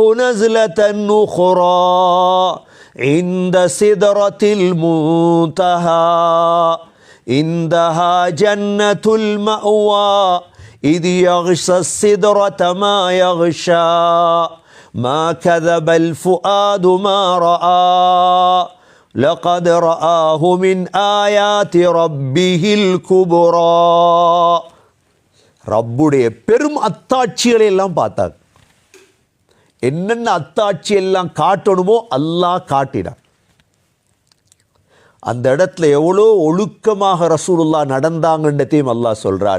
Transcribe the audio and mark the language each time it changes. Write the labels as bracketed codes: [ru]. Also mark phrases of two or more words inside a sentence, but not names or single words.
[ar] نزلة أخرى عند سدرة المنتهى عندها جنة المأوى إذ يغشى السدرة ما يغشى ما كذب الفؤاد ما رأى لقد رآه من آيات ربه الكبرى. [ta] ரப்புடைய பெரும் அத்தாட்சிகளை எல்லாம் பார்த்தார். என்னென்ன அத்தாட்சி எல்லாம் காட்டணுமோ அல்லாஹ் காட்டினார். அந்த இடத்துல எவ்வளோ ஒழுக்கமாக ரசூலுல்லாஹ் நடந்தாங்கன்றதையும் அல்லாஹ் சொல்றான்.